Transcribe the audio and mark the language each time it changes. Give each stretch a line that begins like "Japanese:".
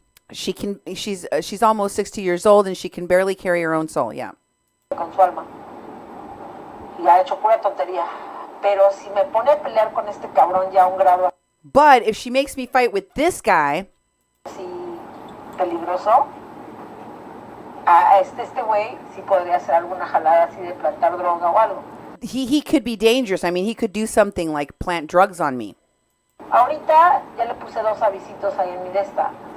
English: She's almost 60 years old and she can barely carry her own soul. Yeah.
Spanish: con su alma. Y ha hecho pura tontería. Pero si me pone a pelear con este cabrón ya a un grado
English: But if she makes me fight with this guy, así peligroso, a este güey sí podría hacer alguna jalada así de plantar droga o algo. he could be dangerous. I mean, he could do something like plant drugs on me.
Spanish: Ahorita ya le puse 2 avisitos ahí en mi desta.